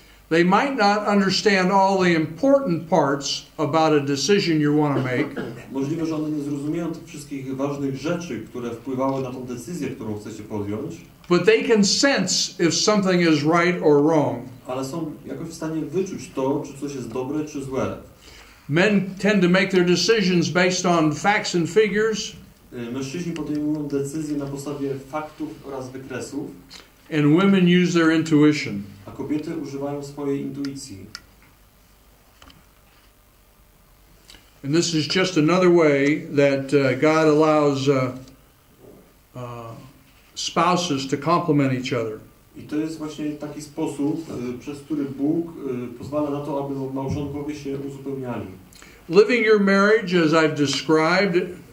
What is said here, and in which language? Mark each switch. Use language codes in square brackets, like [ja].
[en] They might not understand all the important parts about a decision you want to make. [pl] Możliwe, że one nie zrozumieją tych wszystkich ważnych rzeczy, które wpływały na tą decyzję, którą chcecie podjąć. [en] But they can sense if something is right or wrong. [pl] Ale są jakoś w stanie wyczuć to, czy coś jest dobre, czy złe. [en] Men tend to make their decisions based on facts and figures. [pl] Mężczyźni podejmują decyzje na podstawie faktów oraz wykresów. [en] And women use their intuition. [pl] A kobiety używają swojej intuicji. [en] And this is just another way that God allows spouses to complement each other. [pl] I to jest właśnie taki sposób, przez który Bóg pozwala na to, aby małżonkowie się uzupełniali. [en] Living your marriage as I've described